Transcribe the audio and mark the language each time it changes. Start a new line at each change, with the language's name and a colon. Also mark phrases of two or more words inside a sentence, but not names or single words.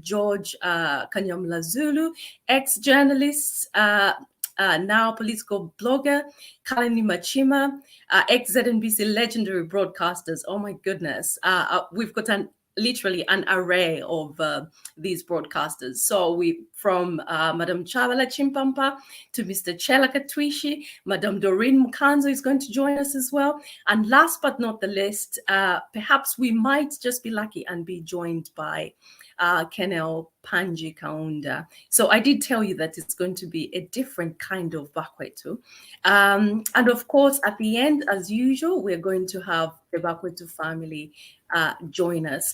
English: George Kanyamla Zulu, ex-journalists, now political blogger, Kalani Machima, ex-ZNBC legendary broadcasters. Oh my goodness. We've got a literally an array of these broadcasters. So we from Madam Chavala Chimpampa to Mr. Chela Katwishi, Madam Doreen Mukanzo is going to join us as well. And last but not the least, perhaps we might just be lucky and be joined by Kenel Panji Kaunda. So I did tell you that it's going to be a different kind of Bakwetu. And of course, at the end, as usual, we're going to have the Bakwetu family join us.